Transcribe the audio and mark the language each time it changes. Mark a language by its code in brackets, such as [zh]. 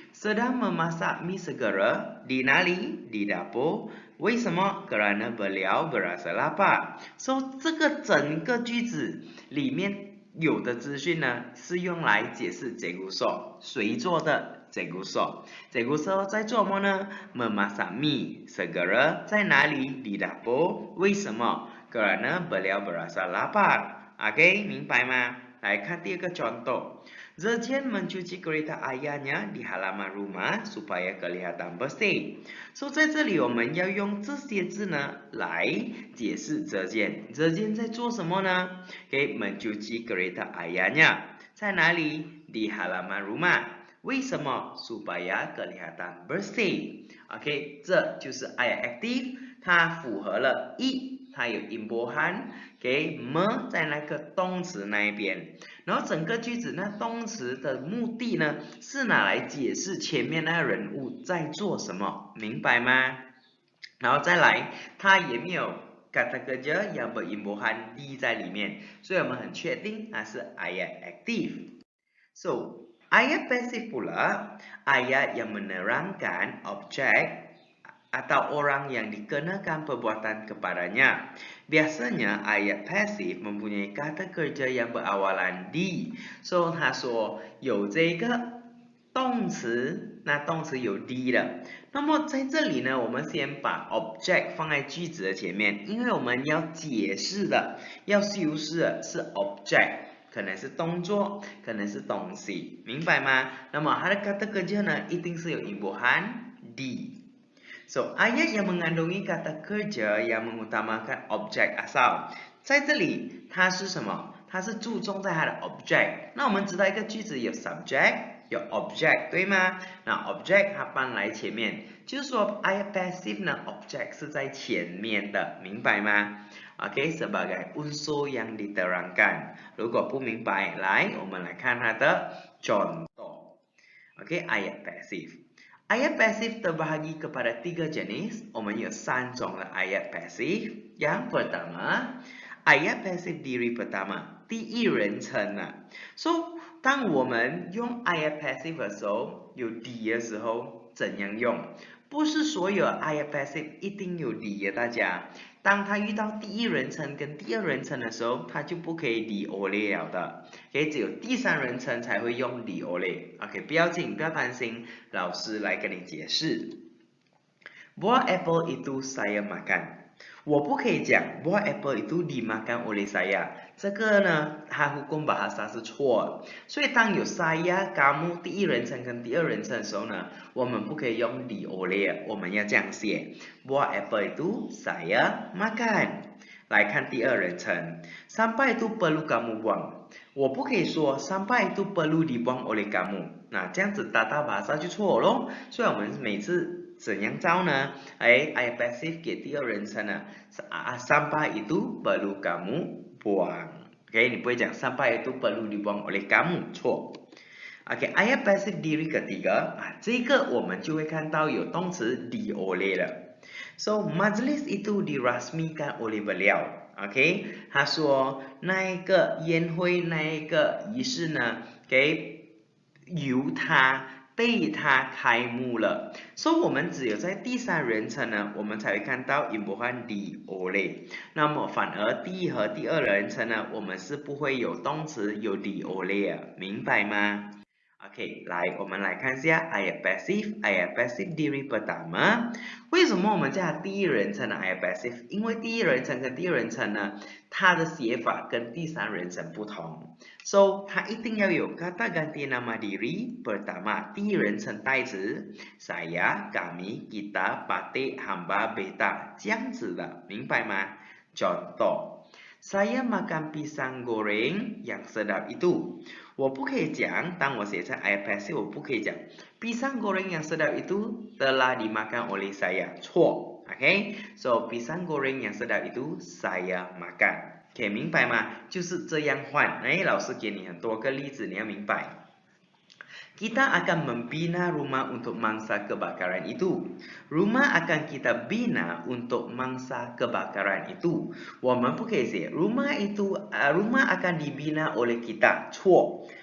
[ms] sedang memasak mie segera di [zh] 哪里？ [ms] di dapur。 [zh] 为什么？ [ms] kerana beliau berasa lapar。 [zh] 这个整个句子里面有的资讯呢是用来解释Cikgu So， 谁做的Cikgu So。 Cikgu So 在做什么呢？ [ms] memasak mie segera [zh] 在哪里？ [ms] di dapur。 [zh] 为什么？ [ms] kerana beliau berasa lapar。 [zh] 明白吗？来看第二个 contoh。 [ms] Zetian mencuci kereta ayahnya di halaman rumah supaya kelihatan bersih。 [zh] 在这里我们要用这些字呢来解释Zetian。 Zetian 在做什么呢？ [ms] mencuci kereta ayahnya [zh] 在哪里？ [ms] di halaman rumah。 [zh] 为什么？ [ms] supaya kelihatan bersih。 [zh] 这就是 ayat aktif， 它符合了一它有 imbuhan， 给 me 在那个动词那一边，然后整个句子那动词的目的呢是拿来解释前面那个人物在做什么，明白吗？然后再来，它也没有 [ms] kata kerja yang berimbuhan di [zh] 在里面，所以我们很确定它是 [ms] ayat aktif。So ayat pasif pula ayat yang menerangkan objek atau orang yang dikenakan perbuatan kepadanya. Biasanya ayat pasif mempunyai kata kerja yang berawalan di. [zh] So 他说有这个动词，那动词有 d 的。那么在这里呢，我们先把 object 放在句子的前面，因为我们要解释的、要修饰的是 object， 可能是动作，可能是东西，明白吗？那么它的 kata kerja 呢，一定是有 imbuhan di。 [ms] So ayat yang mengandungi kata kerja yang mengutamakan objek asal， [zh] 在这里它是什么？它是注重在它的 object。那我们知道一个句子有 subject。有 object 对吗？那 object 它搬来前面，就是说 ayat pasif 呢 object 是在前面的，明白吗 ？OK [ms] sebagai unsur yang diterangkan。 [zh] 如果不明白，来我们来看它的 contoh。 [ms] OK ayat pasif。Ayat pasif terbahagi kepada 3 jenis. [zh] 我们有3种的 ayat pasif。 [ms] yang pertama ayat pasif diri pertama， [zh] 第一人称啊。 So当我们用 ayat pasif 的时候，有 di 的时候，怎样用？不是所有 ayat pasif 一定有 di 的，大家。当它遇到第一人称跟第二人称的时候，它就不可以 di oleh 了的。 OK， 只有第三人称才会用 di oleh。OK， 不要紧，不要担心，老师来跟你解释。 [ms] Buah apple itu saya makan。 [zh] 我不可以讲 [ms] buah apple itu dimakan oleh saya， [zh] 这个呢，它hukum bahasa是错的。所以当有 saya、kamu 第一人称跟第二人称的时候呢，我们不可以用 di oleh， 我们要这样写 [ms] buah apple itu saya makan。 [zh] 来看第二人称 ， [ms] sampah itu perlu kamu buang， [zh] 我不可以说 [ms] sampah itu perlu dibuang oleh kamu， [zh] 那这样子tata bahasa 就错了咯。所以我们每次怎样造呢？ayat pasif 给第二人称呢 ， [ms] sampah itu perlu kamu buang。 [zh] OK， 你不会讲 [ms] sampah itu perlu dibuang oleh kamu， [zh] 错。 OK，ayat pasif diri ketiga， 这个我们就会看到有动词 di oleh 了。 [ms] So majlis itu dirasmikan oleh beliau。 [zh] OK， 他说那一个宴会那一个仪式呢，由他。被他开幕了，所以我们只有在第三人称呢，我们才会看到 imbuhan di oleh。那么反而第一和第二人称呢，我们是不会有动词有 di oleh， 明白吗 ？OK， 来，我们来看一下 ayat pasif。ayat pasif diri pertama。为什么我们叫第一人称的 ayat pasif？ 因为第一人称跟第二人称呢，它的写法跟第三人称不同。 So 它一定要有 kata ganti nama diri pertama， 第一人称代词 saya、kami、kita、pate、hamba、beta 这样子的，明白吗 ？Contoh。 [ms] Saya makan pisang goreng yang sedap itu。 [zh] 我不可以讲，当我写成 ayat pasif， 我不可以讲 [ms] pisang goreng yang sedap itu telah dimakan oleh saya， [zh] 错。 [ms] OK，so pisang goreng yang sedap itu saya makan。OK， [zh] 明白吗？就是这样换。老师给你很多个例子，你要明白。 [ms] Kita akan membina rumah untuk mangsa kebakaran itu. Rumah akan kita bina untuk mangsa kebakaran itu. [zh] 我们不可以写 [ms] rumah akan dibina oleh kita， [zh] 错。